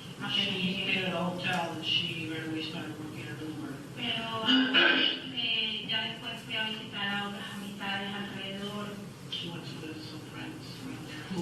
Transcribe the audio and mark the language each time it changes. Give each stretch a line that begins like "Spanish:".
English: She stayed at a hotel and she right away started working at Uber.
Spanish: Pero ya después fui a visitar a otras amistades alrededor.
English: She went to visit some friends around there.